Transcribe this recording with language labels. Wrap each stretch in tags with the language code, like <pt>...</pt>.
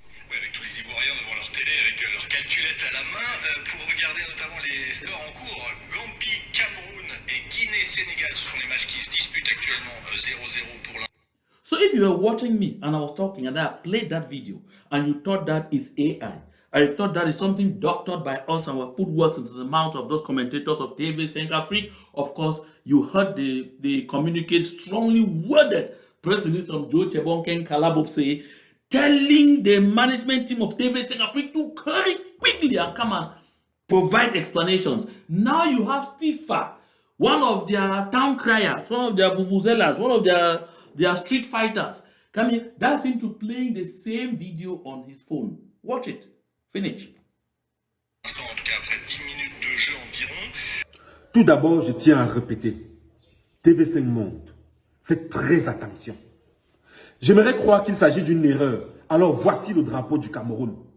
<fr>Oui, avec tous les Ivoiriens devant leur télé, avec leurs calculettes à la main, pour regarder notamment les scores en cours. Gambie, Cameroun et Guinée-Sénégal, ce sont les matchs qui se disputent actuellement 0-0 pour l'un.</fr> <en>So if you were watching me and I was talking and I played that video and you thought that is AI, I thought that is something doctored by us and we put words into the mouth of those commentators of TV5 Afrique. Of course, you heard the communicate strongly worded press release from Joe Chebonken Kalabopse telling the management team of TV5 Afrique to hurry quickly and come and provide explanations. Now you have Stifa, one of their town criers, one of their vuvuzelas, one of their street fighters. Come here, that's him to playing the same video on his phone. Watch it. Finish.</en> <fr>En tout cas, après 10 minutes de jeu environ. Tout d'abord, je tiens à répéter. TV5 Monde, faites très attention. J'aimerais croire qu'il s'agit d'une erreur. Alors voici le drapeau du Cameroun.</fr>